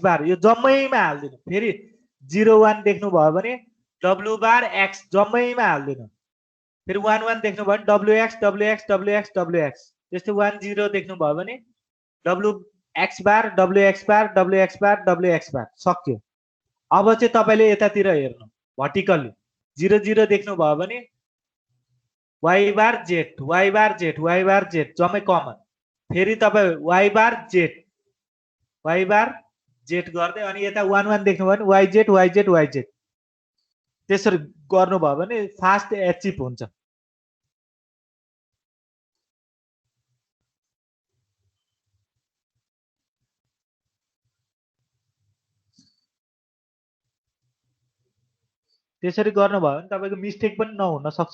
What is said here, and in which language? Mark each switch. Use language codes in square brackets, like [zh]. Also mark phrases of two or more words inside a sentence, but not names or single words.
[ne] बार यो जम्मैमा हाल्दिनु फेरि 0 1 देख्नु भयो भने W बार X जम्मैमा हाल्दिनु फेरि 1 1 देख्नु भयो भने WX WX WX WX त्यस्तै 1 0 देख्नु भयो भने WX बार WX बार WX बार WX बार सक्यो अब चाहिँ तपाईले यतातिर हेर्नु भर्टिकली 0 0 देख्नु भयो भने Y बार Z Y बार Z Y बार Z जम्मै कमन फेरि तपाई Y बार Z गर्दै अनि यता 1 1 देख्नु भयो भने YZ YZ YZ त्यसरी गर्नु भयो भने [en] fast achieve [ne] हुन्छ त्यसरी गर्नु भयो भने तपाईको मिस्टेक पनि नहुन सक्छ